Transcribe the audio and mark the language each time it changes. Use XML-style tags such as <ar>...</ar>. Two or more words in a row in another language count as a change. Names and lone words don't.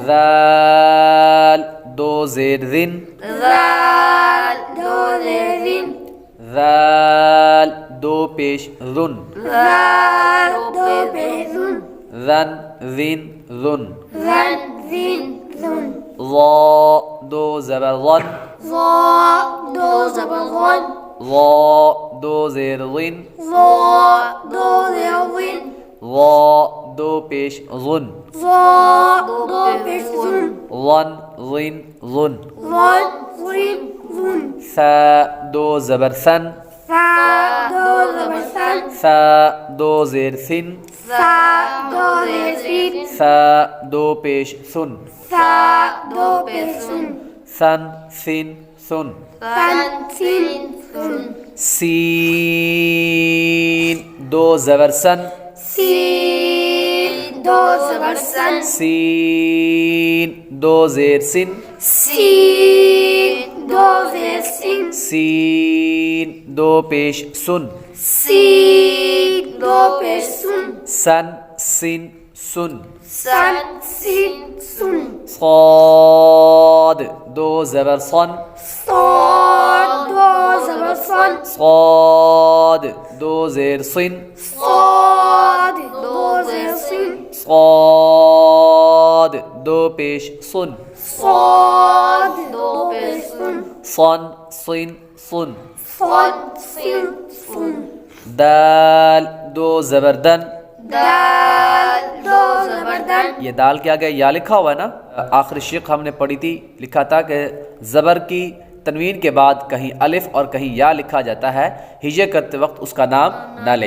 <ur>ذال 2 زیر ذن، زال 2 زیر زن، ذال 2 پیش ذن، زال 2 پیش زن، ذن ذن ذن۔ زن زین زن۔ ظا 2 زبر ظن، ظا 2 زبر ظن، ظا 2 زیر ظن، ظا 2 زیر ظن، ظا 2 پیش ظن، ظا 2 پیش زن، ظن ظن ظن۔ ظن زین زن۔ ثا 2 زبر ثن، ثا 2 زبر ثن، ثا 2 زیر ثن، ثا 2 زیر سین، ثا 2 پیش ثن، ثا 2 پیش سن، ثن ثن ثن۔ ثن سین سن۔ سین 2 زبر سن، سین 2 زبر سن، سین 2 زیر سن، سین 2 زیر سین، سین 2 پیش سن، سین 2 پیش سن، سن سن سن۔ سن سین سن۔ صاد 2 زبر صن، صاد 2 زبر صن، صاد 2 زیر صن، صاد 2 زیر سین، صاد 2 پیش صن، صاد 2 پیش سن، صن صن صن۔ صاد سین سن۔ دال 2 زبر دن، دال دو زبر دن. یہ دال کے آگے یا لکھا ہوا ہے نا. آخری شق ہم نے پڑھی تھی، لکھا تھا کہ زبر کی تنوین کے بعد کہیں الف اور کہیں یا لکھا جاتا ہے، ہجے کرتے وقت اس کا نام نہ لے.</ur>